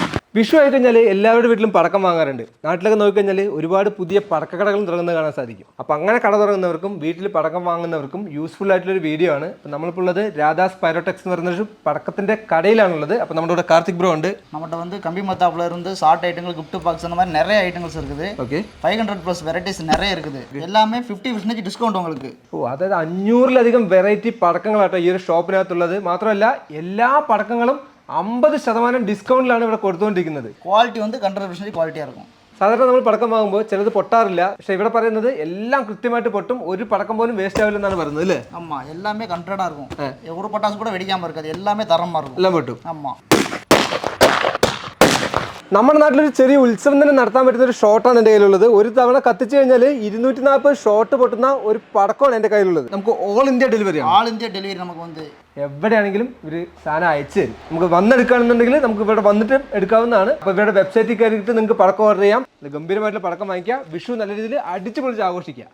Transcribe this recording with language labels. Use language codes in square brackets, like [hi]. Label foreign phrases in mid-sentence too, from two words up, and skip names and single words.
[ml] വിഷു ആയി കഴിഞ്ഞാൽ എല്ലാവരുടെ വീട്ടിലും പടക്കം വാങ്ങാറുണ്ട്. നാട്ടിലൊക്കെ നോക്കിക്കഴിഞ്ഞാൽ ഒരുപാട് പുതിയ പടക്കക്കടകളും തുടങ്ങുന്നത് കാണാൻ സാധിക്കും. അപ്പോൾ അങ്ങനെ കട തുടങ്ങുന്നവർക്കും വീട്ടിൽ പടക്കം വാങ്ങുന്നവർക്കും യൂസ്ഫുൾ ആയിട്ടുള്ളൊരു വീഡിയോ ആണ്. അപ്പോൾ നമ്മളിപ്പോൾ ഉള്ളത് രാധാസ് പൈരോടെക്സ് എന്ന് പറയുന്നൊരു പടക്കത്തിൻ്റെ കടയിലാണുള്ളത്. അപ്പോൾ നമ്മുടെ കൂടെ കാർത്തിക് ബ്രോ ഉണ്ട്. [ta] நம்மகிட்ட வந்து கம்பி மத்தாப்புல இருந்து ஷார்ட் ஐட்டங்கள் [en] gift box [ta] அந்த மாதிரி நிறைய ஐட்டங்கள்ஸ் இருக்குது. [ml] ഓക്കെ, [ta] 500+ வெரைட்டிஸ் நிறைய இருக்குது. எல்லாமே 50% டிஸ்கவுண்ட் உங்களுக்கு. [ml] അതായത് 500-ലധികം വെറൈറ്റി പടക്കങ്ങളാട്ടോ ഈ ഒരു ഷോപ്പിനകത്തുള്ളത്. മാത്രമല്ല എല്ലാ പടക്കങ്ങളും 50% ഡിസ്കൗണ്ടിലാണ് ഇവിടെ കൊടുത്തുകൊണ്ടിരിക്കുന്നത്. [ta] குவாலிட்டி வந்து 100% குவாலிட்டியாக இருக்கும். [ml] സാധാരണ നമ്മൾ പടക്കം വാങ്ങുമ്പോൾ ചിലത് പൊട്ടാറില്ല. പക്ഷേ ഇവിടെ പറയുന്നത് എല്ലാം കൃത്യമായിട്ട് പൊട്ടും, ഒരു പടക്കം പോലും വേസ്റ്റ് ആവില്ലെന്നാണ് പറയുന്നത് അല്ലേ? [ta] ஆமாம், எல்லாமே கண்ட்ரோடாக இருக்கும். ஒரு பட்டாசு கூட வெடிக்காமல் இருக்காது, எல்லாமே தரமாக இருக்கும். [ml] എല്ലാം പൊട്ടും. [ta] ஆமாம். [ml] നമ്മുടെ നാട്ടിലൊരു ചെറിയ ഉത്സവം തന്നെ നടത്താൻ പറ്റുന്ന ഒരു ഷോട്ടാണ് എൻ്റെ കയ്യിലുള്ളത്. ഒരു തവണ കത്തിച്ചു കഴിഞ്ഞാൽ 240 ഷോട്ട് പൊട്ടുന്ന ഒരു പടക്കമാണ് എൻ്റെ കയ്യിലുള്ളത്. നമുക്ക് [en] All India delivery [ml] ആണ്. [en] All India delivery [ta] நமக்கு வந்து [ml] എവിടെയാണെങ്കിലും ഇവർ സാധനം അയച്ചു തരും. നമുക്ക് വന്നെടുക്കുകയാണെന്നുണ്ടെങ്കിൽ നമുക്ക് ഇവിടെ വന്നിട്ട് എടുക്കാവുന്നതാണ്. അപ്പോൾ ഇവരുടെ വെബ്സൈറ്റിൽ കയറിയിട്ട് നിങ്ങൾക്ക് പടക്കം ഓർഡർ ചെയ്യാം. ഗംഭീരമായിട്ടുള്ള പടക്കം വാങ്ങിക്കുക. വിഷു നല്ല രീതിയിൽ അടിച്ചു പൊളിച്ച് ആഘോഷിക്കുക.